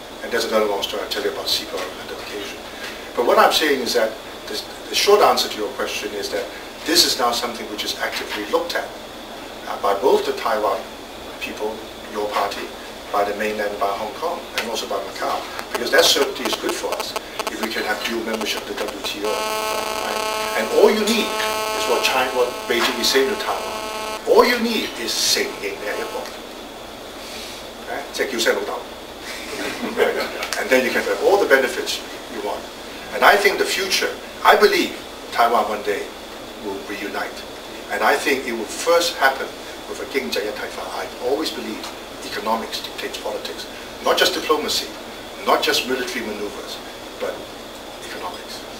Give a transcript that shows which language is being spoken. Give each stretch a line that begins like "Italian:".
English: And there's another long story I'll tell you about CEPA on another occasion. But what I'm saying is that the short answer to your question is that this is now something which is actively looked at by both the Taiwan people, your party, by the mainland, by Hong Kong, and also by Macau, because that certainty is good for us if we can have dual membership of the WTO. Right? And all you need is what Beijing is saying to Taiwan. All you need is
Cantonese: 承認你係一國，即係叫聲老豆。
English: And then you can have all the benefits you want. And I think the future, I believe Taiwan one day will reunite. And I think it will first happen with a 經濟一體化. I always believe economics dictates politics. Not just diplomacy, not just military maneuvers, but economics.